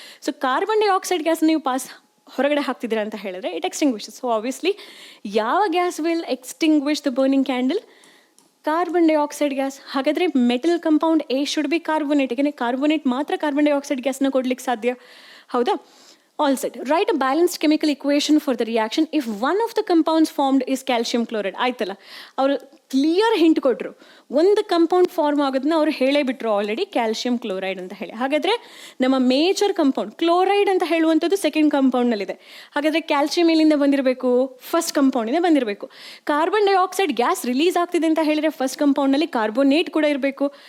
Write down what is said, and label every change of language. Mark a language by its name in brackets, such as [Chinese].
[Kannada] So carbon dioxide gas ನೀವು ಹೊರಗಡೆ ಹಾಕ್ತಿದ್ದೀರಾ ಅಂತ ಹೇಳಿದ್ರೆ [English] It extinguishes. So obviously ಯಾವ gas will extinguish the burning candle, carbon dioxide gas. [Kannada] ಹಾಗಾದರೆ [English] Metal compound A should be carbonate. [Kannada] ಯಾಕೆಂದರೆ ಕಾರ್ಬೋನೇಟ್ ಮಾತ್ರ ಕಾರ್ಬನ್ ಡೈಆಕ್ಸೈಡ್ ಗ್ಯಾಸ್ನ ಕೊಡ್ಲಿಕ್ಕೆ ಸಾಧ್ಯ, ಹೌದಾ? [English] All set. Write a balanced chemical equation for the reaction if one of the compounds formed is calcium chloride. [Kannada] ಆಯ್ತಲ್ಲ, ಅವರು clear hint ಕೊಟ್ಟರು. ಒಂದು ಕಂಪೌಂಡ್ ಫಾರ್ಮ್ ಆಗೋದನ್ನ ಅವ್ರು ಹೇಳೇ ಬಿಟ್ಟರು ಆಲ್ರೆಡಿ, ಕ್ಯಾಲ್ಶಿಯಂ ಕ್ಲೋರೈಡ್ ಅಂತ ಹೇಳಿ. ಹಾಗಾದರೆ ನಮ್ಮ ಮೇಜರ್ ಕಂಪೌಂಡ್ ಕ್ಲೋರೈಡ್ ಅಂತ ಹೇಳುವಂಥದ್ದು ಸೆಕೆಂಡ್ ಕಂಪೌಂಡ್ನಲ್ಲಿದೆ. ಹಾಗಾದರೆ ಕ್ಯಾಲ್ಶಿಯಂ ಎಲ್ಲಿಂದ ಬಂದಿರಬೇಕು, ಫಸ್ಟ್ ಕಂಪೌಂಡಿಂದ ಬಂದಿರಬೇಕು. ಕಾರ್ಬನ್ ಡೈಆಕ್ಸೈಡ್ ಗ್ಯಾಸ್ ರಿಲೀಸ್ ಆಗ್ತಿದೆ ಅಂತ ಹೇಳಿದರೆ ಫಸ್ಟ್ ಕಂಪೌಂಡ್ನಲ್ಲಿ ಕಾರ್ಬೋನೇಟ್ ಕೂಡ ಇರಬೇಕು.